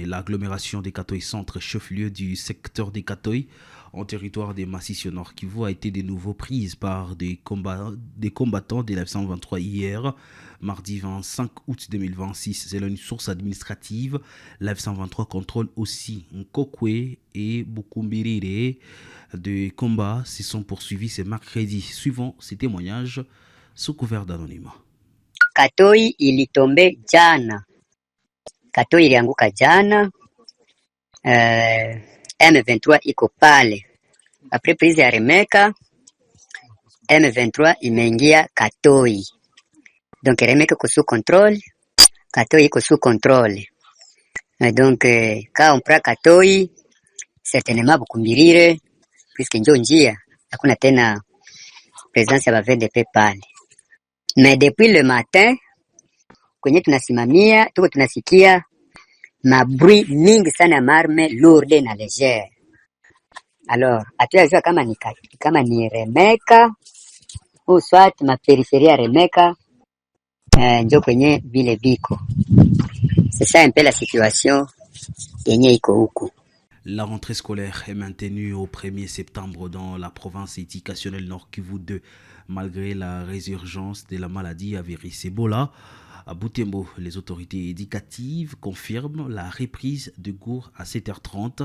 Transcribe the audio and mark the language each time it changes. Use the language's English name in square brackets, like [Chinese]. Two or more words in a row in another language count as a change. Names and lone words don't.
[French] L'agglomération des Katoy Centre, chef-lieu du secteur des Katoy, en territoire des Massissi Nord Kivu, a été de nouveau prise par des combattants de l'F-123 hier, mardi 25 août 2026. Selon une source administrative, l'F-123 contrôle aussi Nkokwe et Bukumburire. Des combats se sont poursuivis ce mercredi. Suivant ces témoignages sous couvert d'anonymat. [Swahili] Katoy ilitombe jana. Katoy ilianguka jana. M23 iko pale. [French] Après prise [Swahili] ya Remeka, M23 imeingia Katoy. Donc Remeka iko [French] sous contrôle, [Swahili] Katoy iko [French] sous contrôle. Donc quand on prend Katoy, certainement Bukumburire, puisque [Swahili] njo njia, hakuna tena présence ya VDP pale. [French] Mais depuis le matin, [Swahili] kwenye tunasimamia, tuko tunasikia mabri mingi sana ya marme lourde na légère. Alors, hatuyajua kama ni Remeka [French] ou soit ma périphérie [Swahili] ya Remeka njo kwenye vile viko. [French] C'est ça un peu la situation [Swahili] yenye iko huku. [French] La rentrée scolaire est maintenue au 1er septembre dans la province éducationnelle Nord Kivu 2, malgré la résurgence de la maladie à virus Ebola. À Butembo, les autorités éducatives confirment la reprise de cours à 7h30.